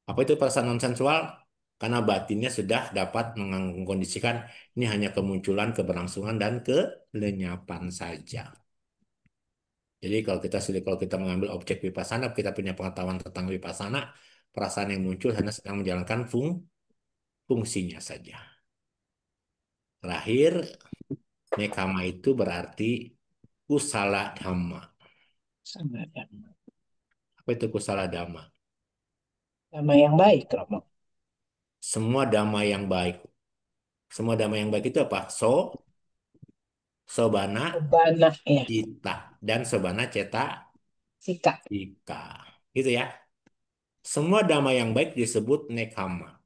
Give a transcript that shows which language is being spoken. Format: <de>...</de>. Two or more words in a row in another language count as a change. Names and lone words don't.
<id>Apa itu perasaan non sensual? Karena batinnya sudah dapat mengkondisikan ini hanya kemunculan, keberlangsungan, dan kelenyapan saja. Jadi kalau kita mengambil objek vipassana, kita punya pengetahuan tentang vipassana, perasaan yang muncul hanya sedang menjalankan fungsinya saja. Terakhir, nekama itu berarti</id> <pi>kusala dhamma.</pi> <id>Sama ya. Apa itu</id> <pi>kusala dhamma?</pi> <id>Sama yang baik, Romo. Semua dhamma yang baik. Semua dhamma yang baik itu apa? Sobana, Obana ya,</id> <pi>cita, dan sobana ceta,</pi> <id>sikap. ika. Gitu ya. Semua dhamma yang baik disebut nekama.</id>